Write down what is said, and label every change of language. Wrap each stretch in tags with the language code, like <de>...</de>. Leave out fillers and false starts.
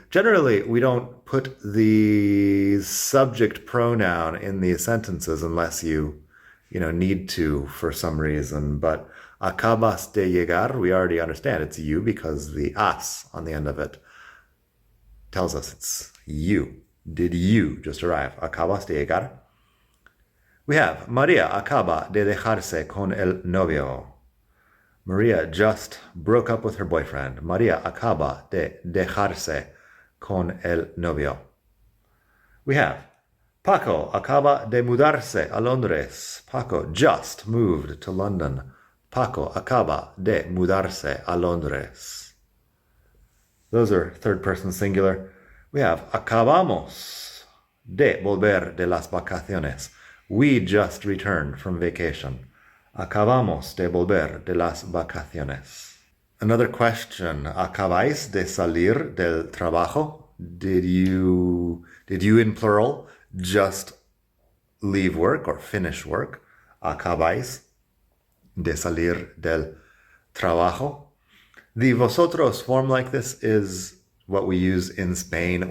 <en>Generally, we don't put the subject pronoun in these sentences unless you need to for some reason. But</en> <es>acabas de llegar,</es> <en>we already understand it's you because the as on the end of it tells us it's you. Did you just arrive?</en> <es>Acabas de llegar.</es> <en>We have</en> <es>Maria acaba de dejarse con el novio.</es> <en>Maria just broke up with her boyfriend.</en> <es>Maria acaba de dejarse con el novio.</es> <en>We have</en> <es>Paco acaba de mudarse a Londres.</es> <en>Paco just moved to London.</en> <es>Paco acaba de mudarse a Londres.</es> <en>Those are third person singular. We have</en> <es>acabamos de volver de las vacaciones.</es> <en>We just returned from vacation.</en> <es>Acabamos de volver de las vacaciones.</es> <en>Another question.</en> <es>¿Acabáis de salir del trabajo?</es> <en>did you in plural just leave work or finish work?</en> <es>Acabáis de salir del trabajo.</es> <en>The vosotros form like this is what we use in Spain.</en>